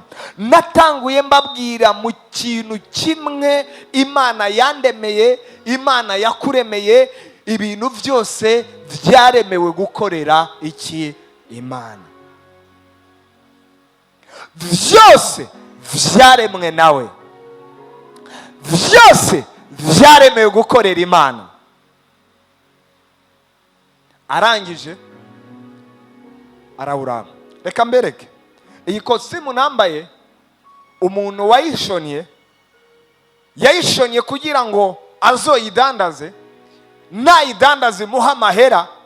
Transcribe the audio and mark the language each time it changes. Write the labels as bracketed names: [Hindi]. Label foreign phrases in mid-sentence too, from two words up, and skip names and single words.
[Rundi] Natanguye mbabwira mu kintu kimwe Imana yandemeye, Imana yakuremeye, ibintu byose vyaremewe gukorera iki? Imana. Vyose vyaremwe nawe, vyose vyaremewe gukorera Imana. Arangije arawuraba. Reka mbereke iyi kositimu nambaye, umuntu wayishonye yayishonye kugira ngo azoyidandaze, nayidandaze muha amahera.